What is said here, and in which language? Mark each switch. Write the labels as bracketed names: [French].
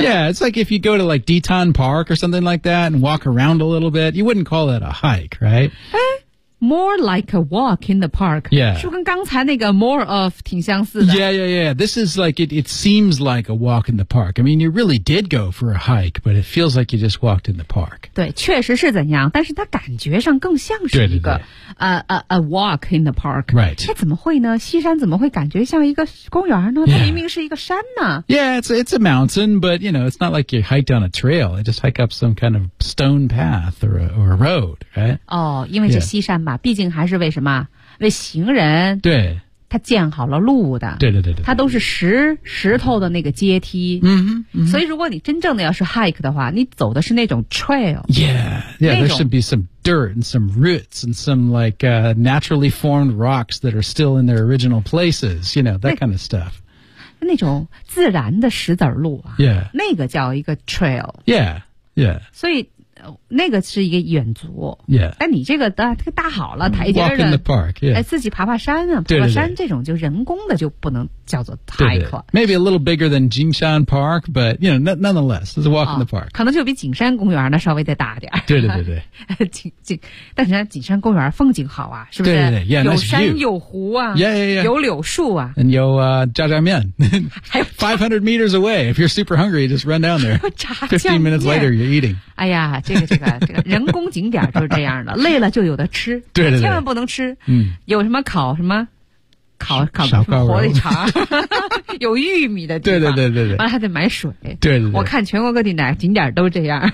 [English] Yeah, it's like if you go to like Deton Park or something like that and walk around a little bit, you wouldn't call it a hike, right? More like a walk in the park. Yeah. [Chinese] 是跟刚才那个 more of 挺相似的。 [English] Yeah, yeah, yeah. This is like, it seems like a walk in the park. I mean, you really did go for a hike, but it feels like you just walked in the park. [Chinese] 对，确实是怎样，但是它感觉上更像是一个对对对 [English] a walk in the park. Right. [Chinese] 它怎么会呢？西山怎么会感觉像一个公园呢？ [English] Yeah. [Chinese] 它明明是一个山呢。 [English] Yeah, it's a mountain, but you know, it's not like you hike down a trail. You just hike up some kind of stone path or a road, right? [Chinese] 哦、oh, ，因为是西山嘛。 [English] Yeah. [Chinese] 毕竟还是为什么为行人对他建好了路的对对对 对, 对他都是石头的那个阶梯嗯 哼, 嗯哼所以如果你真正的要是 hike 的话你走的是那种 trail [English] yeah yeah there should be some dirt and some roots and some like、naturally formed rocks that are still in their original places you know that kind of stuff [Chinese] 那种自然的石子路啊 [English] yeah [Chinese] 那个叫一个 trail [English] yeah yeah [Chinese] 所以那个是一个远足 [English] yeah [Chinese] 但你这个搭好了台阶的 [English] walk in the park、yeah. [Chinese] 自己爬爬山啊对对对爬山这种就人工的就不能叫做 hike 对对 [English] maybe a little bigger than Jingshan Park but you know nonetheless it's a walk、in the park [Chinese] 可能就比景山公园呢稍微再大点对对对对但是景山公园风景好啊是不是对对对 yeah, 有山、 [English] nice、 [Chinese] 有湖啊 [English] yeah, yeah, yeah. [Chinese] 有柳树啊 and 有炸酱面 [English] 500 meters away if you're super hungry just run down there [Chinese] 炸酱面 [English] 15 minutes later you're eating [Chinese] 哎呀这个人工景点就是这样的累了就有的吃对对对千万不能吃、嗯、有什么烤什么烤什么火腿肠有玉米的地方对对对对对然后还得买水对对对我看全国各地哪景点都这样